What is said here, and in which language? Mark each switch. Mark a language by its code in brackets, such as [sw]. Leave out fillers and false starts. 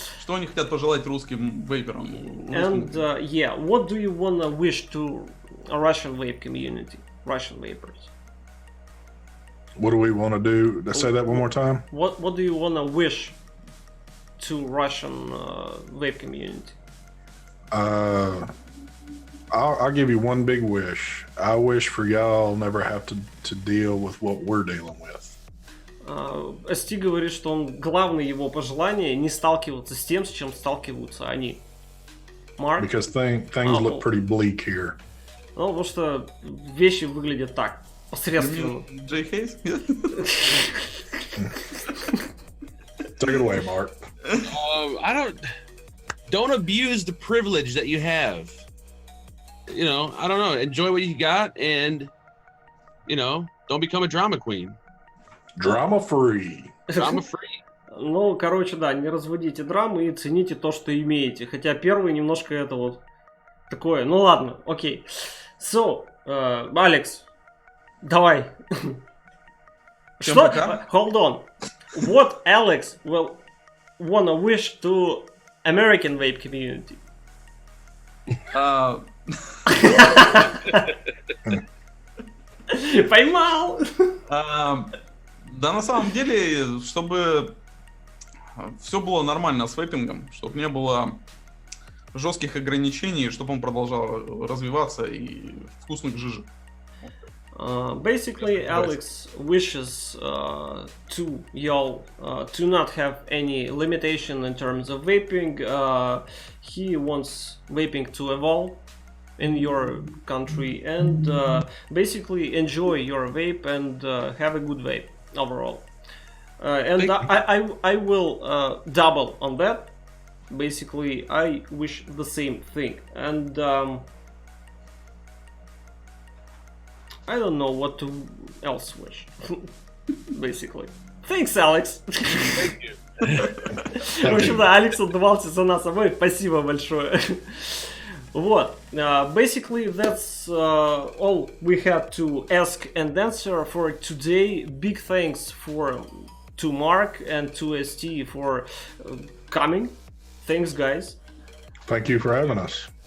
[ru] Что они хотят пожелать русским вейперам? [en] And yeah, what do you wanna wish to a Russian vape community, Russian vapers? What do we want to do? Let's say that one more time. What do you wanna wish to Russian vape community? I'll give you one big wish. I wish for y'all never have to deal with what we're dealing with. [ru] ST говорит, что главное его пожелание не сталкиваться с тем, с чем сталкиваются они. [en] Mark? Because things look pretty bleak here. [ru] Ну, потому что вещи выглядят так, посредственно. Джей Хейс? [en] Take it away, Mark. Don't abuse the privilege that you have. You know, I don't know. Enjoy what you got, and you know, don't become a drama queen. Drama free. Drama free. [ru] Ну, короче, да, не разводите драмы и цените то, что имеете. Хотя первый немножко это вот такое. Ну ладно, окей. So, Алекс, давай. Всем Что? пока. [en] Hold on. What Alex will wanna wish to American vape community? [ru] Поймал! Да, на самом деле, чтобы все было нормально с вейпингом, чтобы не было жестких ограничений, чтобы он продолжал развиваться и вкусных жижек. [en] Basically, Alex wishes to y'all to not have any limitation in terms of vaping. He wants vaping to evolve in your country and basically enjoy your vape and have a good vape overall. And I will double on that. Basically, I wish the same thing. And I don't know what to else wish. Basically. Thanks, Alex. Thank you. [ru] В общем, да, Алекс отдавался за нас обоих. Спасибо большое. Вот. [en] Basically, that's all we had to ask and answer for today. Big thanks to Mark and to ST for coming. Thanks, guys. Thank you for having us.